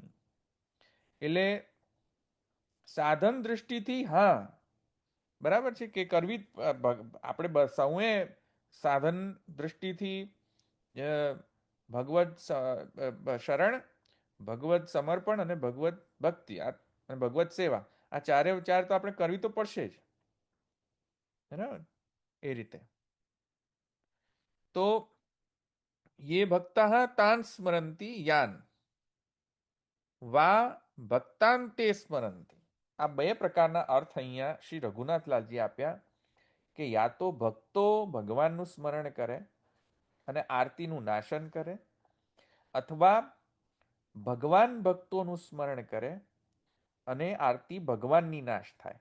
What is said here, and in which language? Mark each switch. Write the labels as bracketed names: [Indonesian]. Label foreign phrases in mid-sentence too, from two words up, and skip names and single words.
[Gujarati] એટલે સાધન દ્રષ્ટિથી હા બરાબર છે કે કરવી, આપણે સૌએ સાધન દ્રષ્ટિથી ભગવત શરણ, ભગવત સમર્પણ અને ભગવત ભક્તિ અને ભગવત સેવા, આ ચારે ચાર તો આપણે કરવી તો પડશે જ, બરાબર? એ રીતે તો [Sanskrit] ये भक्तः तान् स्मरन्ति यान् वा ભક્તાંતે સ્મરંતિ. [Gujarati] આ બે પ્રકારના અર્થ અહીંયા શ્રી રઘુનાથલાલજી આપ્યા કે યા તો ભક્તો ભગવાનનું સ્મરણ કરે અને આરતીનું નાશન કરે, અથવા ભગવાન ભક્તોનું સ્મરણ કરે અને આરતી ભગવાનની નાશ થાય.